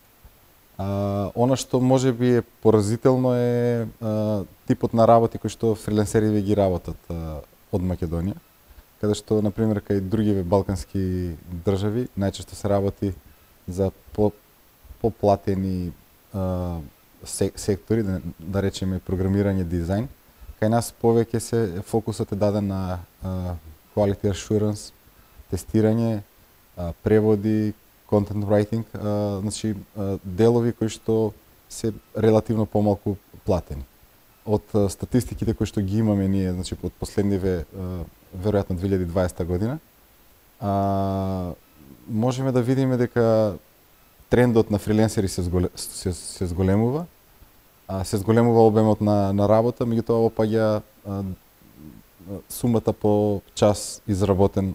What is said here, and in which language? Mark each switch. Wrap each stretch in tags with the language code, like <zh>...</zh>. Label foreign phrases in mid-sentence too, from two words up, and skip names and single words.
<mk>Она што можеби е поразително е типот на работи кои што фриленсерите ги работат од Македонија, каде што, например, кај други балкански држави најчесто се работи за поплатени сектори, да речеме програмирање, дизајн. Кај нас повеќе се фокусот е даден на</mk> <en>quality assurance,</en> <mk>тестирање, преводи,</mk> <en>content writing,</en> <mk>значи делови кои што се релативно помалку платени. Од статистиките кои што ги имаме ние, значи од последниве веројатно 2020 година, можеме да видиме дека трендот на фриленсери се зголемува, се зголемува обемот на работа, меѓутоа опаѓа сумата по час изработен.</mk>